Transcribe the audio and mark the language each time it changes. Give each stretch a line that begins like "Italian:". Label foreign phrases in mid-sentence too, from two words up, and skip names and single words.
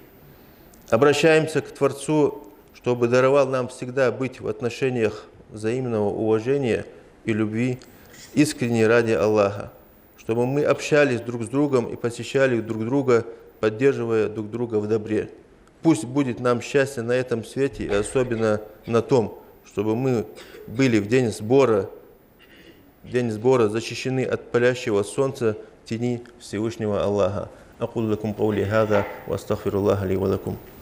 Russian: Обращаемся к Творцу, чтобы даровал нам всегда быть в отношениях взаимного уважения и любви, искренне ради Аллаха, чтобы мы общались друг с другом и посещали друг друга, поддерживая друг друга в добре. Пусть будет нам счастье на этом свете и особенно на том, чтобы мы были в день сбора защищены от палящего солнца тени Всевышнего Аллаха.
Arabic: أقول لكم قولي هذا وأستغفر الله لي ولكم.